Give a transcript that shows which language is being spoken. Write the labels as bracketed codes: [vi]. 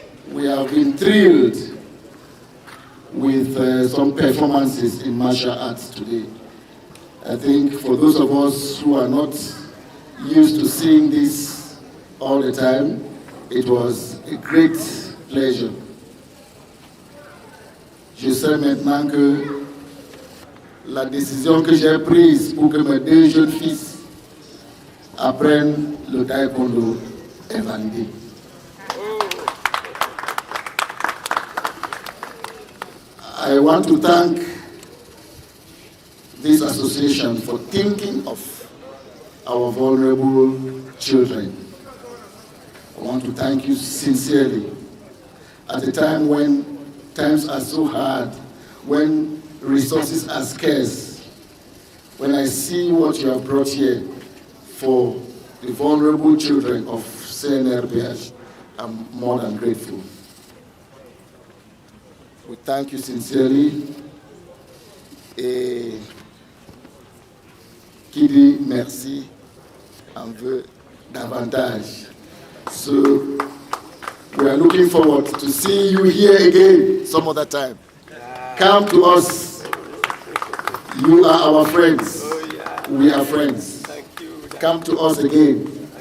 [en] We have been thrilled with some performances in martial arts today. I think for those of us who are not used to seeing this all the time, it was a great pleasure. [fr] Je sais maintenant que la décision que j'ai prise pour que mes deux jeunes fils apprennent le taekwondo est validée. [en] I want to thank this association for thinking of our vulnerable children. I want to thank you sincerely. At a time when times are so hard, when resources are scarce, when I see what you have brought here for the vulnerable children of CNRPH, I'm more than grateful. We thank you sincerely. [fr] Et qui dit merci en veut davantage. [en] So we are looking forward to see you here again some other time. Come to us. You are our friends. We are friends. Come to us again.